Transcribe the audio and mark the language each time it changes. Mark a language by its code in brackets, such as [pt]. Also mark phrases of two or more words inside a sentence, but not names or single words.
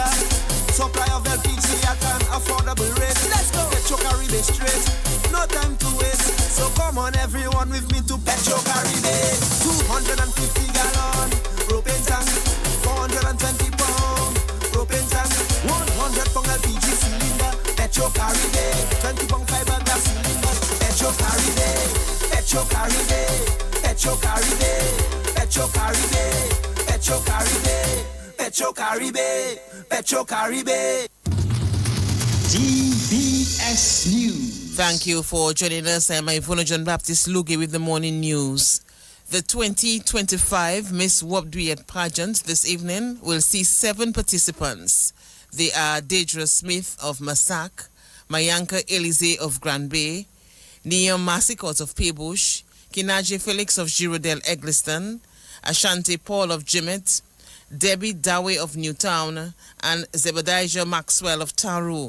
[en] Supply of LPG at an affordable rate. Let's go. Petro Caribe straight. No time to waste. So come on everyone with me to Petro Caribe. 250 gallon propane tank. 420 pound propane tank. 100 pound LPG cylinder. Petro Caribe. 20 pound fiberglass cylinder. Petro Caribe. Petro Caribe. Petro Caribe. Petro Caribe. Petro Caribe. Petro Caribe. Petro Caribe. DBS News. Thank you for joining us. I'm Ivona John Baptist Luge with the morning news. The 2025 Miss World Duet pageant this evening will see 7 participants. They are Deidre Smith of Massac, Mayanka Elize of Grand Bay, Nia Massicot of Paybush, Kinaje Felix of Girodel Eggleston, Ashanti Paul of Jimmet, Debbie Dawe of Newtown, and Zebediah Maxwell of Taru.